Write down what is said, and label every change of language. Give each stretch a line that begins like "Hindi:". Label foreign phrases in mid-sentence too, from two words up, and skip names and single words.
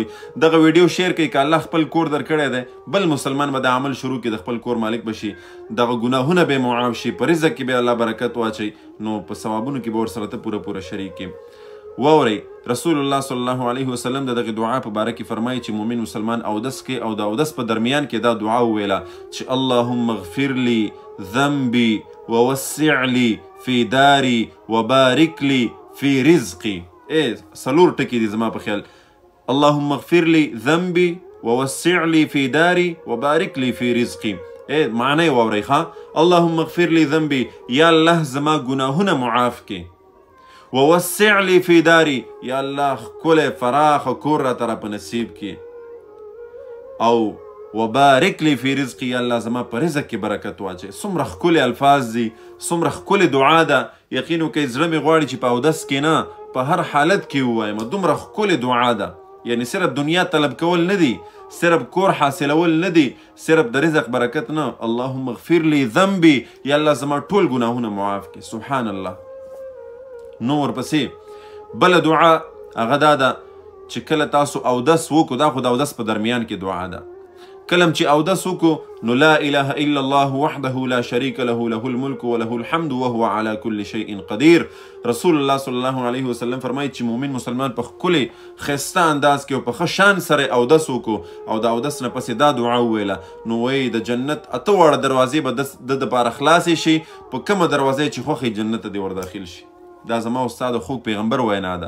Pashto: دغه ویډیو شیر کوئ، که الله خپل کور درکړی دی، بل مسلمان به دا عمل شروع کړي، د خپل کور مالک به شي، دغه ګناهونه به یې معاف شي، په رزق کې به الله برکت واچوي، نو په ثوابونو کې به ورسره ته پوره شریک کړي. واورئ، رسول الله
Arabic: صلی الله علیه وسلم
Pashto: د دغه دعا په باره کې فرمایي چې مومن مسلمان اودس کوي، او د اودس په درمیان کې دا دعا وویله چې
Arabic: اللهم اغفر لي ذنبي ووسع لي في داري وبارك لي في رزقي.
Pashto: څلور ټکي دي زما په خیال.
Arabic: اللهم اغفر لي ذنبي ووسع لي في داري وبارك لي في رزقي.
Pashto: معنی واورئ ښه.
Arabic: اللهم اغفر لي ذنبي،
Pashto: یا الله زما ګناهونه معاف کړي.
Arabic: ووسع لي في داري،
Pashto: یا الله ښکلی فراخه کور راته راپه نصیب کړي.
Arabic: او وبارک لي في رزقي،
Pashto: یا الله زما په رزق کې برکت واچوي. څومره ښکلي الفاظ دي، څومره ښکلې دعا ده. یقین وکړئ زړه مې غواړي چې په اودس کې نه، په هر حالت کې ووایم. دومره ښکلې دعا ده. یعنی صرف دنیا طلب کول نه دي، صرف کور حاصلول نه دي، صرف د رزق برکت نه.
Arabic: اللهم اغفر لي ذنبي،
Pashto: یا الله زما ټول ګناهونه معاف کړي.
Arabic: سبحان الله.
Pashto: نو ورپسې بله دعا هغه دا ده چې کله تاسو اودس وکړو، دا خو د اودس په درمیان کې دعا ده، کله چې اودس وکړو نو
Arabic: لا اله الا الله وحده لا شریک له له الملک وله الحمد وهو على كل شيء قدیر.
Pashto: رسول الله
Arabic: صلی الله علیه وسلم
Pashto: فرمایي چې مومن مسلمان په ښکلي ښایسته انداز کې او په ښه شان سره اودس وکړو، او د اودس نه پسې دا دعا وویله، نو وایي د جنت 8 واړه دروازې به د دپاره خلاصې شي، په کومه دروازه چې خوښوي جنت ته دې ور داخل شي. دا زما استاد خوږ پیغمبر وینا ده.